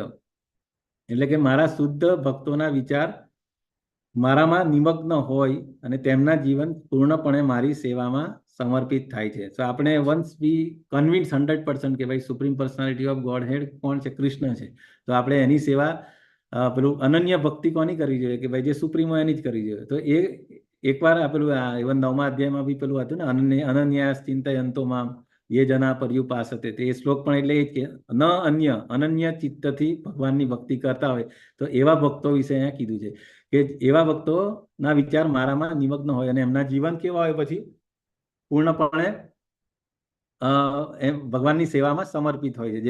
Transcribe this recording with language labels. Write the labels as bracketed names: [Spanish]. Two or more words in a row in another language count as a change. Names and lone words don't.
[Gujarati] એટલે કે મારા શુદ્ધ ભક્તોના વિચાર મારામાં નિમગ્ન હોય અને તેમના જીવન પૂર્ણપણે મારી સેવામાં સમર્પિત થાય છે. તો આપણે [English] once be convince [Gujarati] 100% કે ભાઈ [English] Supreme Personality of God Head [Gujarati] કોણ છે? કૃષ્ણ છે. તો આપણે એની સેવા પેલું અનન્ય ભક્તિ કોની કરવી જોઈએ? કે ભાઈ જે સુપ્રીમો એની જ કરવી જોઈએ. તો એ એકવાર પેલું ઇવન 9મા અધ્યાયમાં બી પેલું હતું ને, [Sanskrit] अनन्यास चिंतयंतो माम ये जना पर्युपासते. [Gujarati] તે શ્લોક પણ એટલે એ જ કે ન અનન્ય ચિત્તથી ભગવાનની ભક્તિ કરતા હોય તો એવા ભક્તો વિશે અહીંયા કીધું છે કે એવા ભક્તોના વિચાર મારામાં નિમગ્ન હોય અને એમના જીવન કેવા હોય પછી પૂર્ણપણે એમ ભગવાનની સેવામાં સમર્પિત હોય છે.